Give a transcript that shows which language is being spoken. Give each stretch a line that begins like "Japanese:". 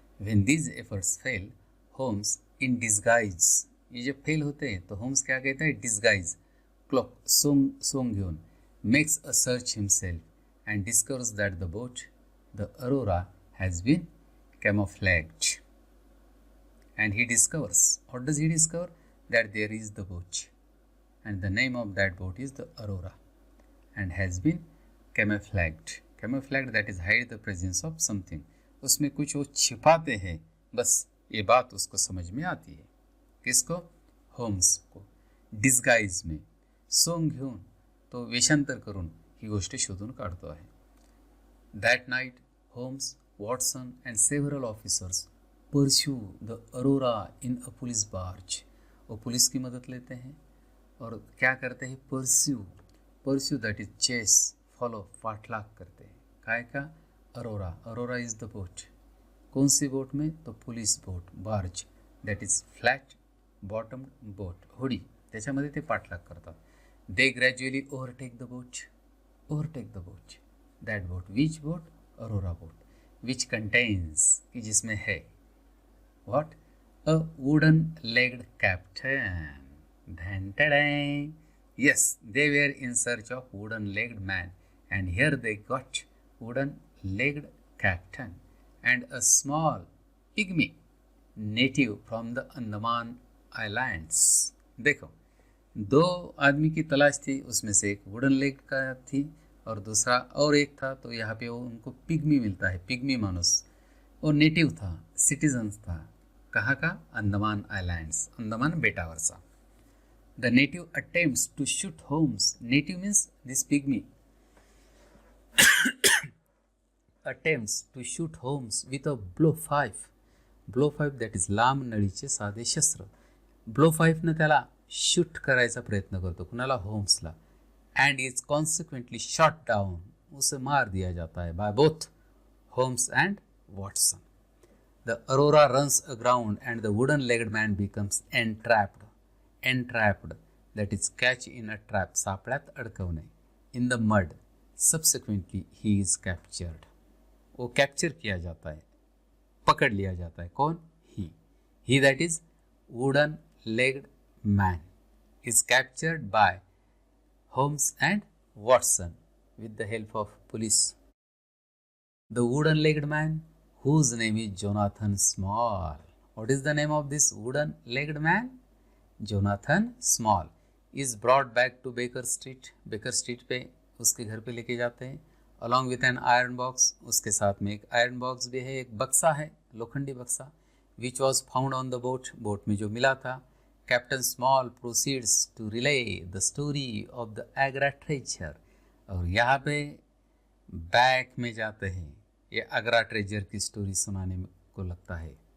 English: When these efforts fail, Holmes in disguise.
Hindi: ये जे fail होते तो होम्स क्या कहता है?
English: disguise, cloak,
Marathi: सोंग घेऊन,
English: Makes a search himself and discovers that the boat, the Aurora, has been camouflaged. And he discovers, what does he discover? That there is the boat, and the name of that boat is the Aurora, and has been camouflaged. Camouflaged, that is hide the presence of something.
Hindi: उसमें कुछ वो छिपाते हैं, बस ये बात उसको समझ में आती है. किसको? होम्स को.
Marathi: डिस्गाइज में, सोंग घेऊन, तो वेषांतर करून ही गोष्ट शोधून काढतो आहे.
English: That night, Holmes, Watson and several officers pursue the Aurora in a police barge.
Hindi: वो पुलिस की मदद लेते हैं और क्या करते हैं?
English: pursue that is chase, follow,
Hindi: पाठलाग करते हैं.
Marathi: काय का?
Hindi: Arora.
English: Aurora is the boat.
Hindi: कौन सी बोट में?
Marathi: तो police boat, barge,
English: that is flat bottom boat,
Marathi: होडी, त्याच्यामध्ये ते पाठलाग करतात.
English: They gradually overtake the boat. That boat, which boat? Aurora boat. Which contains,
Hindi: कि जिसमें है
English: What? A wooden legged captain. Yes, they were in search of wooden-legged man, and here they got wooden-legged captain and a small pygmy native from the Andaman Islands.
Hindi: देखो, दो आदमी की तलाश थी, उसमें से एक वुडन लेग का थी और दूसरा और एक था, तो यहाँ पे वो उनको पिग्मी मिलता है. पिग्मी मानुस, वो नेटिव था, सिटीजन्स था. कहाँ का?
Marathi: Andaman islands, Andaman बेटावरचा.
English: The native attempts to shoot Holmes. Native means this pygmy. Attempts to shoot Holmes with a blowpipe. Blowpipe, that is
Marathi: लांब नळीचे साधे शस्त्र. ब्लोपाईपनं त्याला शूट करायचा प्रयत्न करतो. कुणाला? होम्सला.
English: And is consequently shot down.
Hindi: उसे मार दिया जाता है
English: by both Holmes and Watson. The Aurora runs aground and the wooden-legged man becomes entrapped, that is catch in a trap,
Marathi: सापळ्यात अडकवणे.
English: In the mud, subsequently he is captured.
Hindi: वो capture किया जाता है, पकड़ लिया जाता है. कौन?
English: he that is wooden legged man is captured by Holmes and Watson with the help of police. The wooden legged man, whose name is Jonathan Small. What is the name of this wooden legged man? Jonathan Small is brought back to Baker Street.
Hindi: Baker Street पे उसके घर पे लेके जाते हैं.
English: Along with an iron box,
Hindi: उसके साथ में एक आयरन बॉक्स भी है, एक बक्सा है,
Marathi: लोखंडी बक्सा,
English: which was found on the boat.
Hindi: Boat में जो मिला था.
English: Captain Small proceeds to relay the story of the Agra treasure.
Hindi: और यहाँ पे बैक में जाते हैं, ये आगरा ट्रेजर की स्टोरी सुनाने को लगता है.